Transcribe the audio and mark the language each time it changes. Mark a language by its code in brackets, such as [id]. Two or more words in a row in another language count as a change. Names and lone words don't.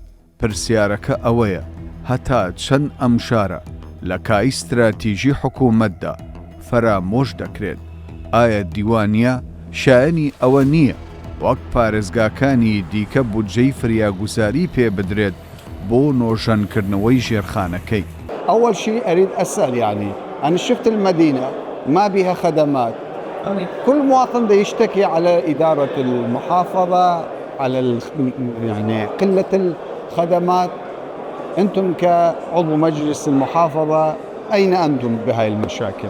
[ckb] پرسیارەکە ئەوەیە هەتا چەند ئەمشارە لە کای استراتیژی حکوومەتدا فەرامۆش دەکرێت. ئایا دیوانیا شایەنی ئەوە نییە وەک پارێزگاکانی دیکە بودجەی فریاگوزاری پێ بدرێت بۆ نۆژەنکردنەوەی ژێرخانەکەی؟ [ar] أول شيء أريد أسأل يعني أنا شفت المدينة ما بها خدمات. كل مواطن بده يشتكي على إدارة المحافظة على يعني قلة الخدمات. أنتم كعضو مجلس المحافظة أين أنتم بهاي المشاكل؟